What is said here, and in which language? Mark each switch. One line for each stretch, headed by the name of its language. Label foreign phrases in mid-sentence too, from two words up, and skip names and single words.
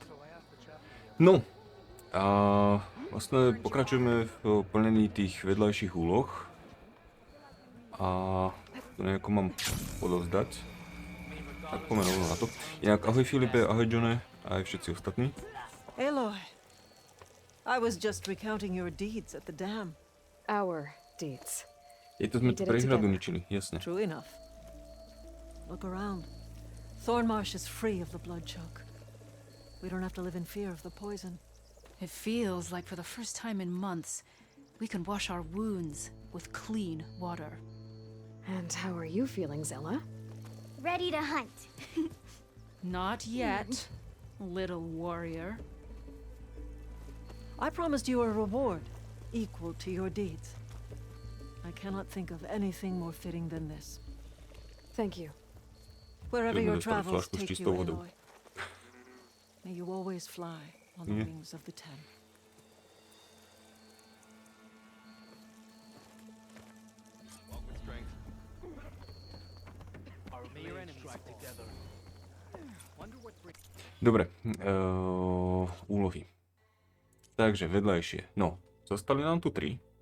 Slovak: No, a vlastne pokračujeme v plnení tých vedľajších úloh. A to nejako mám odovzdať. Tak poďme rovno na to. Inak ahoj Filipe, ahoj Johne, a aj všetci ostatní.
English: Aloy, I was just recounting your deeds at the dam. Our deeds.
Slovak: To sme tu prehradu ničili, jasne.
English: True enough. Look around. Thornmarsh is free of the blood choke. We don't have to live in fear of the poison. It feels like for the first time in months, we can wash our wounds with clean water. And how are you feeling, Zella? Ready to hunt. Not yet, little warrior. I promised you a reward equal to your deeds. I cannot think of anything more fitting than this. Thank you. Wherever your travels take you, Aloy. May you always fly on the wings of the Ten.
Slovak: Dobre, úlohy. Takže vedľajšie. No, zostali nám tu 3.